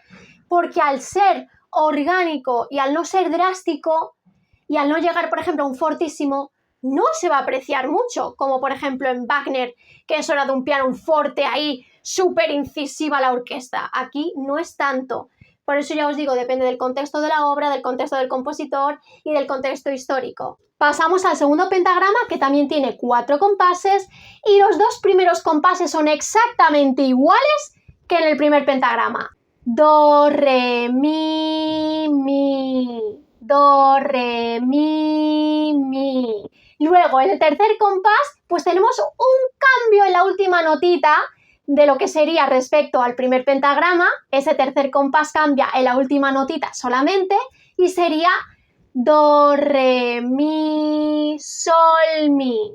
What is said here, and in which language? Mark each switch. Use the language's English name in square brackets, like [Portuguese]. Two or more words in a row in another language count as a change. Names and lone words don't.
[Spanish] Porque al ser orgánico y al no ser drástico y al no llegar, por ejemplo, a un fortísimo, no se va a apreciar mucho, como por ejemplo en Wagner, que es hora de un piano, un forte ahí, súper incisiva la orquesta. Aquí no es tanto. Por eso ya os digo, depende del contexto de la obra, del contexto del compositor y del contexto histórico. Pasamos al segundo pentagrama, que también tiene 4 compases, y los 2 primeros compases son exactamente iguales que en el primer pentagrama. Do, re, mi, do, re, mi. Luego, en el tercer compás, pues tenemos un cambio en la última notita de lo que sería respecto al primer pentagrama. Ese tercer compás cambia en la última notita solamente y sería do, re, mi, sol, mi.